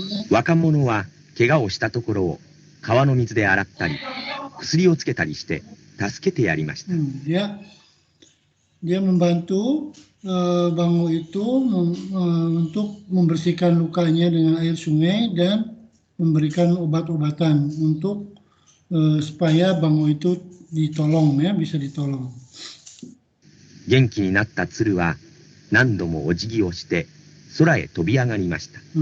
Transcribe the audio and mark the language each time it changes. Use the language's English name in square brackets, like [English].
[Japanese] 若者は怪我をしたところを川の水で洗ったり薬をつけたりして助けてやりました。 [Indonesian] Dia membantu Bango itu untuk membersihkan lukanya dengan air sungai dan memberikan obat-obatan untuk supaya Bango itu ditolong ya, bisa ditolong. [Japanese] 元気になった鶴は何度もお辞儀をして空へ飛び上がりました。